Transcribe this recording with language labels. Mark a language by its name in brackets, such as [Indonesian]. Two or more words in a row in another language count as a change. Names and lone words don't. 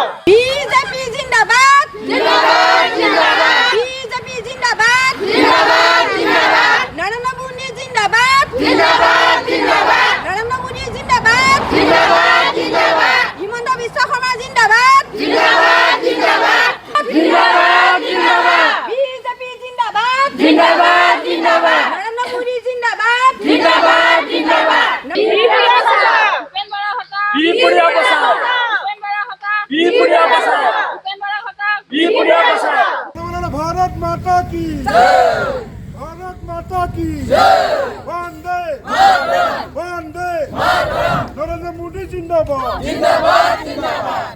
[Assamese] বিজেপি জিন্দাবাদ জিন্দাবাদ জিন্দাবাদ বিজেপি জিন্দাবাদ জিন্দাবাদ জিন্দাবাদ নরেন্দ্র মোদী জিন্দাবাদ জিন্দাবাদ জিন্দাবাদ নরেন্দ্র মোদী জিন্দাবাদ জিন্দাবাদ জিন্দাবাদ হিমন্ত বিশ্ব শৰ্মা জিন্দাবাদ জিন্দাবাদ জিন্দাবাদ জিন্দাবাদ জিন্দাবাদ বিজেপি জিন্দাবাদ জিন্দাবাদ জিন্দাবাদ নরেন্দ্র মোদী জিন্দাবাদ জিন্দাবাদ জিন্দাবাদ বিপুৰীয়া বচাও বিপুৰীয়া বচাও বিপুৰীয়া বচাও [Hindi] भारत माता की जय भारत माता की जय वंदे वंदे नरेंद्र मोदी जिंदाबाद जिंदाबाद जिंदाबाद